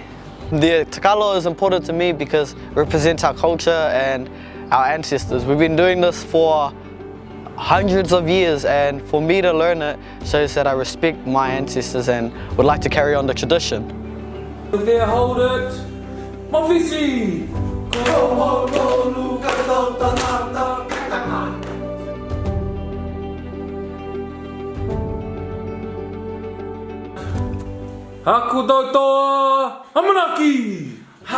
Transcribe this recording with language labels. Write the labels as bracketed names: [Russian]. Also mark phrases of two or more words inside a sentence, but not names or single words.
[English] The takalo is important to me because it represents our culture and our ancestors. We've been doing this for hundreds of years, and for me to learn it shows that I respect my ancestors and would like to carry on the tradition. There, hold it. Mafisi! [Tongan] Ko mau tolu, kai tau tangata, kai tangata. Haku tau toa, hamanaki! Ha!